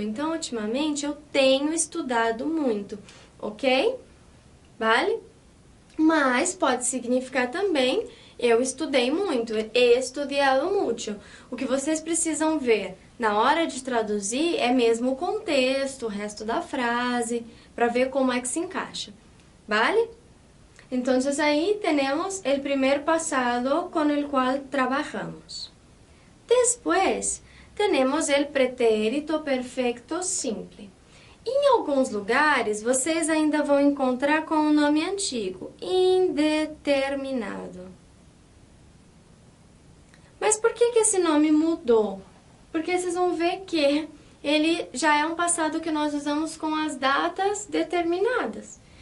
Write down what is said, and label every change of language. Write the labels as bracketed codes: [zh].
[pt] Então, ultimamente eu tenho estudado muito, ok? Vale? Mas pode significar também eu estudei muito, [es] he estudiado mucho. [pt] O que vocês precisam ver na hora de traduzir é mesmo o contexto, o resto da frase, para ver como é que se encaixa. [es] ¿Vale? Entonces ahí tenemos el primer pasado con el cual trabajamos. Después tenemos el pretérito perfecto simple. [pt] Em alguns lugares, vocês ainda vão encontrar com o nome antigo, indeterminado. Mas por que esse nome mudou? Porque vocês vão ver que ele já é um passado que nós usamos com as datas determinadas.